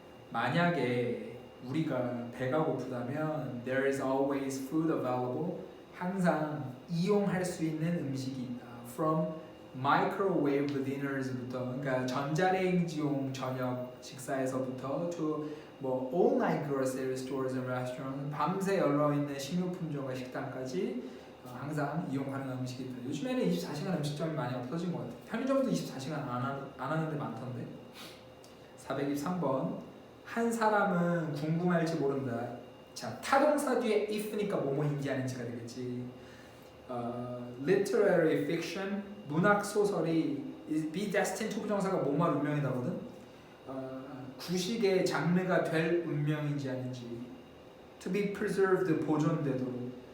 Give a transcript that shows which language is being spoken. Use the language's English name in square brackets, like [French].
[Korean] 만약에 우리가 배가 고프다면 [English] there is always food available. [Korean] 항상 이용할 수 있는 음식이 있다. [English] From microwave dinners [Korean] 부터, 그러니까 전자레인지용 저녁 식사에서부터 to 뭐 [English] all night grocery stores and restaurants, [Korean] 밤새 열려 있는 식료품점과 식당까지 항상 이용 가능한 음식이 있다. 요즘에는 24시간 음식점이 많이 없어진 것 같아. 편의점도 24시간 안 하는 데 많던데. 423번. 한 사람은 궁금할지 모른다. 자, 타동사 뒤에 if니까 뭐뭐인지 아닌지가 되겠지. Literary fiction, 문학 소설이 [English] be destined to [Korean] 부정사가 뭐뭐 운명이다거든. 구식의 장르가 될 운명인지 아닌지. [English] To be preserved, 보존되도록.